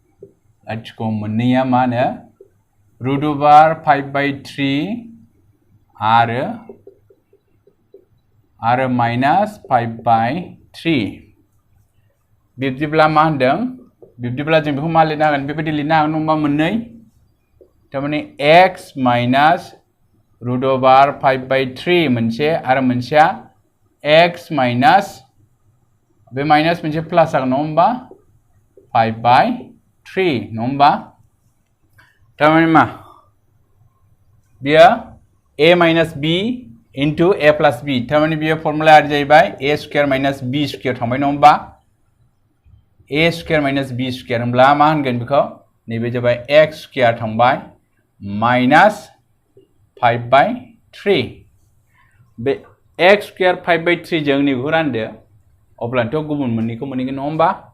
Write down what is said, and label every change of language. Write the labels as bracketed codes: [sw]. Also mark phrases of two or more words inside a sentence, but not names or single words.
[brx] लाथिख' मोननैया मा होनो [en] root over [brx] 5/3 आरो माइनास 5/3 बिब्दिब्ला मा होनदों बिब्दिब्ला जों बेखौ मा लिरनो हागोन बेबायदि लिरनो हागोन होनबा मोननै थारमाने x माइनास [en] root over [brx] 5/3 मोनसे आरो मोनसेया x माइनास बे माइनास मोनसे प्लास जागोन नङा होमबा 5/3 नङा होमबा थारमाने मा बियो [en] a minus b into a plus b [brx] थारमाने बियो फर्मुला जाहैबाय [en] a square minus b square [brx] थांबाय नङा होमबा [en] a square minus b square [brx] होनब्ला मा होनगोन बेखौ नैबे जाबाय [en] x square [brx] थांबाय माइनास 5/3 बे [en] x square [brx] 5/3 जों नैबेखौ रानदो अब्लाथ' गुबुन मोननैखौ मोनहैगोन नङा होमबा